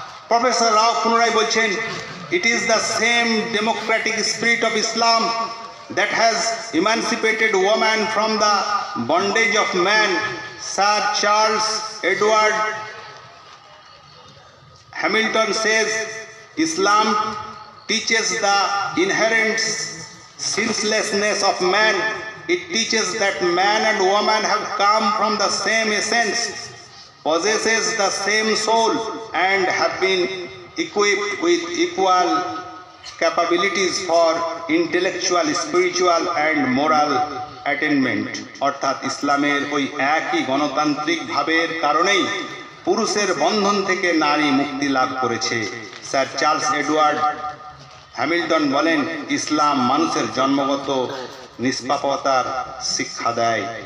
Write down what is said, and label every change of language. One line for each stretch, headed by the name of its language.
Bangla: Professor রাও পুনরায় বলছেন,
English: It is the same democratic spirit of Islam that has emancipated woman from the bondage of man. Sir Charles Edward Hamilton says, Islam teaches the inherent senselessness of man. It teaches that man and woman have come from the same essence, possesses the same soul, and have been equipped with equal capabilities for intellectual, spiritual and moral attainment.
Bangla: অর্থাৎ ইসলামের ওই একই গণতান্ত্রিক ভাবের কারণেই পুরুষের বন্ধন থেকে নারী মুক্তি লাভ করেছে। স্যার চার্লস এডওয়ার্ড হ্যামিল্টন বলেন, ইসলাম মানুষের জন্মগত নিষ্পাপতার শিক্ষা দেয়।